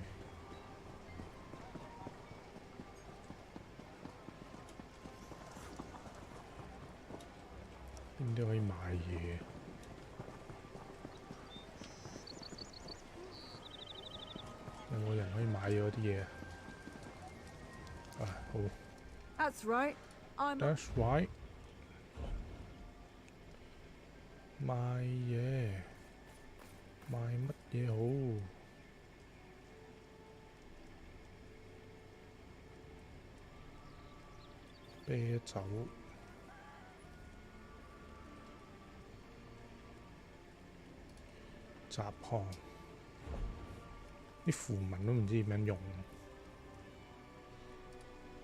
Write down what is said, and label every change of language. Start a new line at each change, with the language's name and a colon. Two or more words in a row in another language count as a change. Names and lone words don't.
Cantonese: 邊啲可以買嘢？有冇人可以買咗啲嘢啊？啊，好
English: That's right. I'm. ，That's right。
Cantonese: 賣嘢，賣乜嘢好？啤酒。雜項啲符文都唔知點樣用。